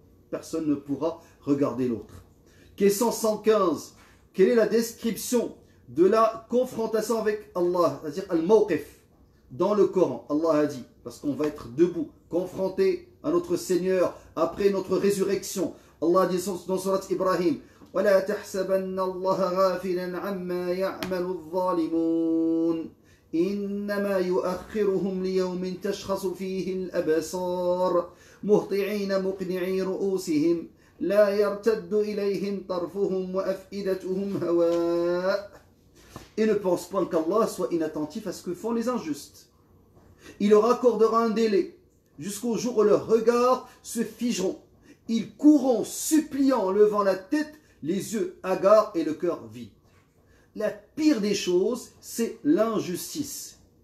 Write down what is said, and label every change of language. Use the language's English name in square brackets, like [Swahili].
[French] Personne ne pourra regarder l'autre. Question 115. Quelle est la description de la confrontation avec Allah, c'est-à-dire al-mawqif, dans le Coran? Allah a dit, parce qu'on va être debout, confronté à notre Seigneur après notre résurrection. Allah a dit dans Surat Ibrahim, [Arabic] وَلَا تَحْسَبَنَّ اللَّهَ غَافِلًا عَمَّا يَعْمَلُ الظَّالِمُونَ إِنَّمَا يُؤَخِّرُهُمْ لِيَوْمٍ تَشْخَصُ فِيهِ الْأَبْصَارُ مُهْطِعِينَ مُقْنِعِي رُؤُوسِهِمْ لا يرتد إليهم طرفهم وأفئدتهم هواء. [French] Et ne pense pas qu'Allah soit inattentif à ce que font les injustes. Il leur accordera un délai jusqu'au jour où leurs regards se figeront. Ils courront suppliant en levant la tête, les yeux hagards et le cœur vide. La pire des choses, c'est l'injustice.